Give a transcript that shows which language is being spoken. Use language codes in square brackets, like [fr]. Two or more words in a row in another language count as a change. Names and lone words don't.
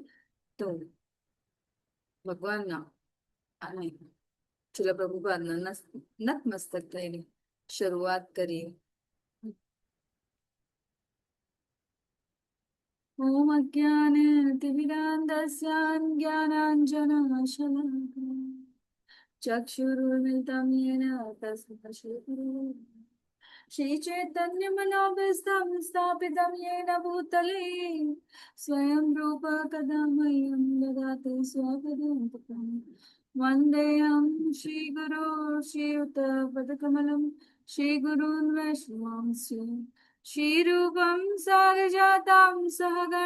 [gu] તો ભગવાનના અને છેલ્લા પ્રભુપાદના નતમસ્તક થઈને શરૂઆત કરીએ. [sa] ઓમ અજ્ઞાનતિમિરાન્ધસ્ય જ્ઞાનાંજનશલાકયા ચક્ષુરુન્મિલિतं येन तस्मै श्रीचैतन्यमनोभीष्टं स्थापितं येन भूतले स्वयं रूप कदा मह्यं ददाति स्वपदान्तिकं वन्देऽहं श्रीगुरो श्रीयुतपदकमलं श्रीगुरून् वैष्णवांश्च श्रीरूपं सागजातं सहगण